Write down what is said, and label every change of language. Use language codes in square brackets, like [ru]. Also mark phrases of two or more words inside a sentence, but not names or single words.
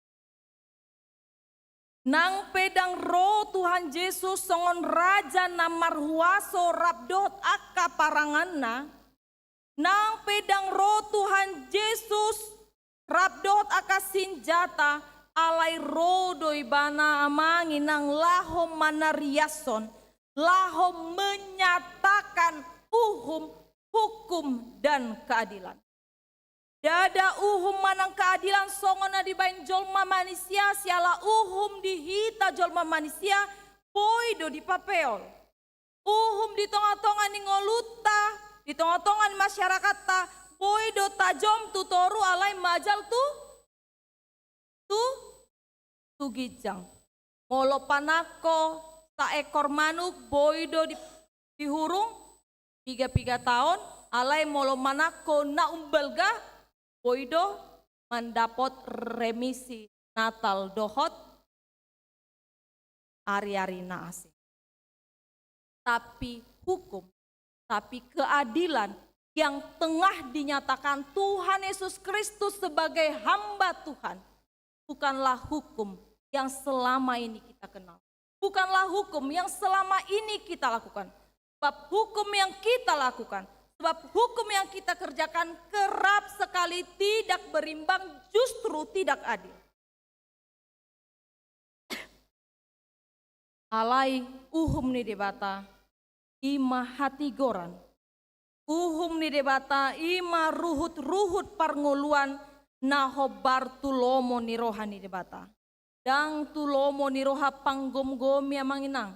[bbc] Nang pedang roh Tuhan Yesus songon raja namarhuaso rabdot akka paranganna. Nang pedang roh Tuhan Yesus rabdot akka sinjata alai rodo ibana Amanginang lahom manariason, lahom [id] menyatakan hukum dan keadilan. [bbc] Dada uhum manang keadilan songona di bain jolma manusia, siala uhum dihita jolma manusia, poido di papeol. Uhum di tonga-tonga ni ngoluta, di tonga-tonga ni masyarakat ta, poido tajom tutoru alai majal tu gijang. Molo panako ta ekor manuk boido di hurung 3 tahun, alai molo manako na umbelga boido [id] mendapat remisi Natal [bbc] dohot ari-ari naase. [id] Tapi hukum, tapi keadilan yang tengah dinyatakan Tuhan Yesus Kristus sebagai hamba Tuhan, bukanlah hukum yang selama ini kita kenal. Bukanlah hukum yang selama ini kita lakukan. Sebab hukum yang kita lakukan, sebab hukum yang kita kerjakan kerap sekali tidak berimbang, justru tidak adil. [bbc] Alai uhum ni debata ima hati goran, Uhum ni debata ima ruhut parngoluan nahobar tulomo ni rohani debata. Dang tulomo ni roha panggom-gomi amanginang.